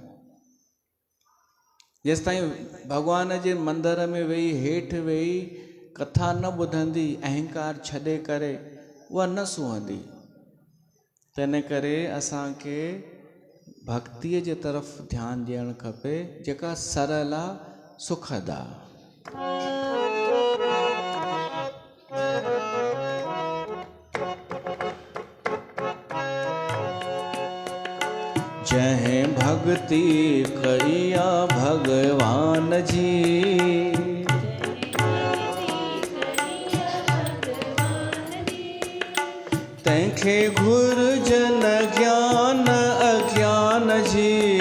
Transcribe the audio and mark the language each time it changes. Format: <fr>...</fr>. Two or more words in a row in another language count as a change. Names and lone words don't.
<sd>जेसि ताईं भॻवान जे मंदर में वेही हेठि वेही कथा न ॿुधंदी अहंकार छॾे करे उहा न सूहंदी। तंहिं करे असांखे भक्तिअ जे तरफ़ ध्यानु ॾियणु खपे जेका सरल आहे, सुखद आहे। जय भक्ति कइया भगवान जी, तंहिंखे घुरजन ज्ञान अज्ञान जी।</sd>